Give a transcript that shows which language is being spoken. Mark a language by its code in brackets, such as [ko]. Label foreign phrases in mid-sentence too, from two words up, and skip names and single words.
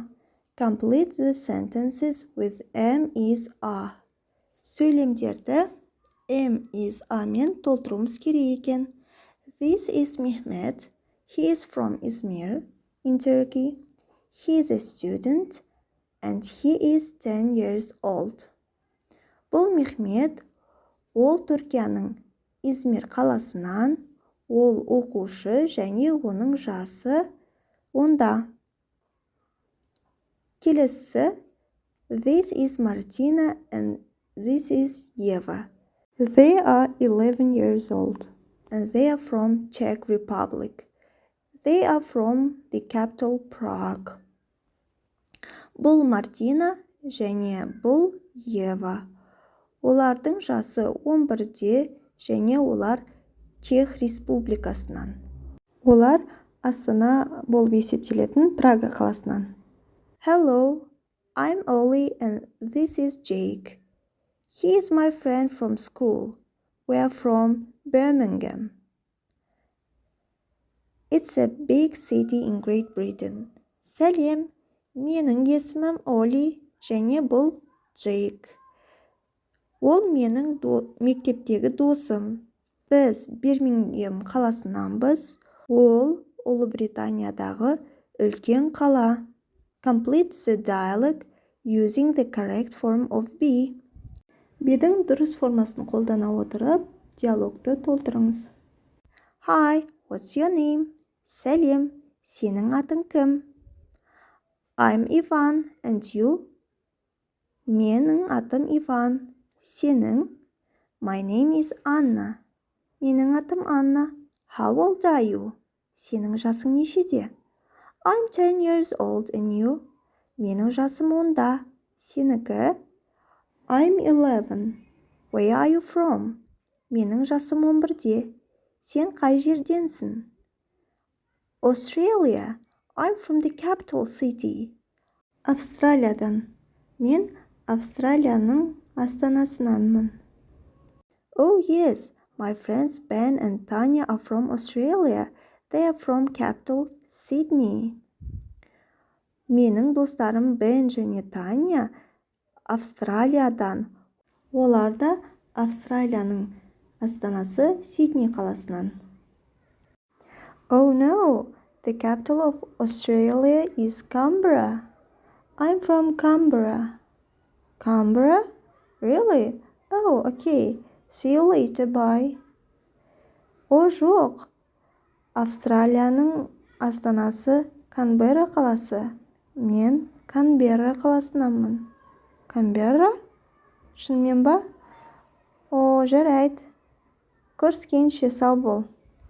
[en] Complete the sentences with am, is, are. [kk] Сөйлемдерді [en] am, is, are [kk] мен толтыруымыз керек екен. [en] This is Mehmet. He is from Izmir in Turkey. He is a student and he is 10 years old. [kk] Бұл Мехмет. Ол Түркияның Измир қаласынан. Ол оқушы және оның жасы 10-да. Келесі. [en] This is Martina and this is Eva. They are 11 years old and they are from Czech Republic. They are from the capital Prague. [kk] Бұл Мартина және бұл Ева. Олардың жасы 11-де және олар Чех Республикасынан. Олар Астана болып есептелетін Прага қаласынан. [en] Hello, I'm Ollie and this is Jake. He is my friend from school. We are from Birmingham. It's a big city in Great Britain. [kk] Сәлем, менің есімім Олли және бұл Джейк. Ол менің мектептегі досым. Біз Бирмингем қаласынанбыз. Ол Ұлыбританиядағы үлкен қала. [en] Complete the dialogue using the correct form of be. [kk] Beдің дұрыс формасын қолдана отырып, диалогты толтырыңыз. [en] Hi, what's your name? [kk] Сәлем, сенің атың кім? [en] I'm Ivan, and you? [kk] Менің атым Иван. Сенің? [en] My name is Anna. [kk] Менің атым Анна. [en] How old are you? [kk] Сенің жасың нешеде? [en] I'm 10 years old, and you? [kk] Менің жасым 10-да. Сенікі? [en] I'm 11. Where are you from? [kk] Менің жасым 11-де. Сен қай жерденсің? [en] Australia. I'm from the capital city. [kk] Австралиядан. Мен Австралияның астанасынанмын. [en] Oh yes, my friends Ben and Tanya are from Australia. They are from capital Sydney. [kk] Менің достарым Бен және Таня Австралиядан. Олар да Австралияның астанасы Сидней қаласынан. [en] Oh no, the capital of Australia is Canberra. I'm from Canberra. Canberra? Really? Oh, okay. See you later, bye. [kk] О, жоқ. Австралияның астанасы Канберра қаласы. Мен Канберра қаласынанмын. Канберра? Шынымен ба? О, жарайды. Көріскенше сау бол.